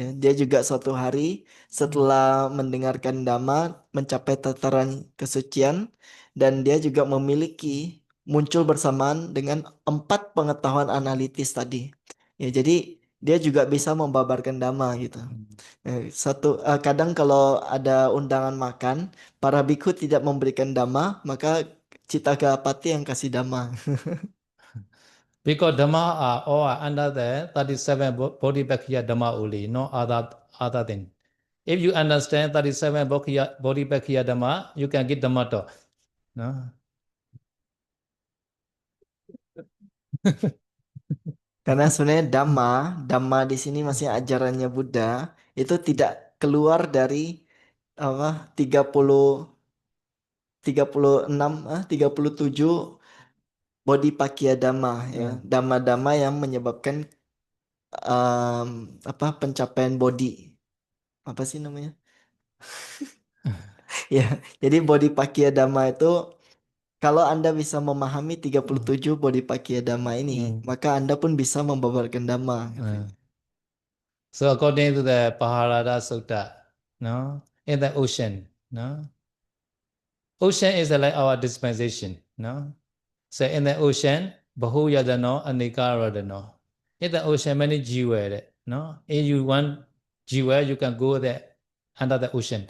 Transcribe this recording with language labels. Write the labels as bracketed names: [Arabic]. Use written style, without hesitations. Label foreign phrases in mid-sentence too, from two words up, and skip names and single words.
[Indonesian] Dia juga suatu hari setelah mendengarkan Dhamma mencapai tataran kesucian dan dia juga memiliki muncul bersamaan dengan empat pengetahuan analitis tadi. Ya, jadi dia juga bisa membabarkan Dhamma gitu. Kadang kalau ada undangan makan, para bikhu tidak memberikan dhamma, maka Citagapati yang kasih dhamma. [English] Because Dhamma are all are under the 37 [Pali] Bodhipakkhiya Dhamma [English] only, no other thing. If you understand 37 [Pali] Bodhipakkhiya Dhamma, [English] you can get Dhamma to. No? [Indonesian] Karena sebenarnya dhamma di sini masih ajarannya Buddha itu tidak keluar dari apa 36 37 [Pali] Bodhipakkhiya Dhamma [Indonesian] ya. Yeah. Dhamma-dhamma yang menyebabkan em, apa pencapaian body apa sih namanya? Ya, jadi [Pali] body Pakya Dhamma [Indonesian] itu kalau Anda bisa memahami 37 body Pakya Dhamma ini, Mm. maka Anda pun bisa membabarkan Dhamma Uh, katanya. [English] so according to the Paharada Sutta, no, in the ocean, no, ocean is like our dispensation, no. So in the ocean, [Pali] Bahu Yadano, Anika Radano. [English] In the ocean, many jiwa, no. If you want jiwa, you can go there under the ocean.